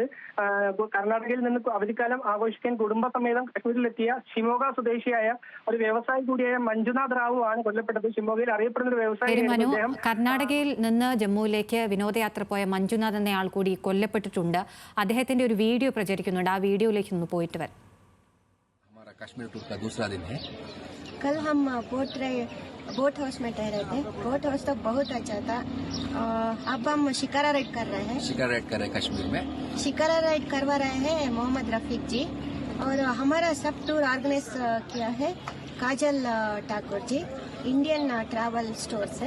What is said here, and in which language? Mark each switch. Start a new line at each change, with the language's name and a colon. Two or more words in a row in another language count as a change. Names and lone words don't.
Malayalam: കർണാടകയിൽ നിന്ന് അവധിക്കാലം ആഘോഷിക്കാൻ കുടുംബസമേതം കശ്മീരിലെത്തിയ ഷിമോഗ സ്വദേശിയായ ഒരു വ്യവസായി കൂടിയായ മഞ്ജുനാഥ് റാവു ആണ് കൊല്ലപ്പെട്ടത്. ഷിമോഗയിൽ അറിയപ്പെടുന്ന ഒരു വ്യവസായി. കർണാടകയിൽ നിന്ന് ജമ്മുവിലേക്ക് വിനോദയാത്ര പോയ മഞ്ജുനാഥ് എന്നയാൾ കൂടി കൊല്ലപ്പെട്ടിട്ടുണ്ട്. അദ്ദേഹത്തിന്റെ ഒരു വീഡിയോ പ്രചരിക്കുന്നുണ്ട്. ആ വീഡിയോയിലേക്ക് ഒന്ന് പോയിട്ട് വരാം.
Hindi: कश्मीर टूर का दूसरा दिन है। कल हम
English: boat house
Hindi: में ठहरे थे।
English: boat house
Hindi: तो बहुत अच्छा था। अब हम शिकारा राइड कर रहे हैं। शिकारा राइड कर रहे हैं कश्मीर में। शिकारा राइड करवा रहे हैं मोहम्मद रफीक जी, और हमारा सब टूर ऑर्गेनाइज किया है काजल ठाकुर जी, इंडियन ट्रैवल स्टोर से।